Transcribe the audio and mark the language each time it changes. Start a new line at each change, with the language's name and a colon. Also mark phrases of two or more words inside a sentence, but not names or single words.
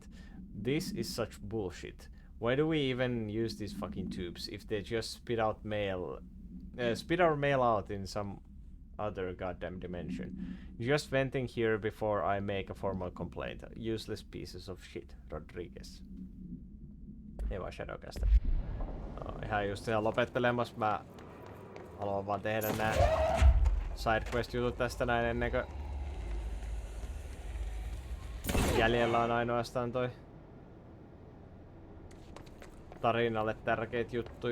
English: This is such bullshit. Why do we even use these fucking tubes if they just spit our mail out in some other goddamn dimension? Just venting here before I make a formal complaint. Useless pieces of shit, Rodriguez.
Finnish: Ei vaan Shadowcasta. No, ihan just ihan lopettelemassa. Mä haluan vaan tehdä nää sidequest-jutut tästä näin ennen kuin jäljellä on ainoastaan toi tarinalle tärkeitä juttuja.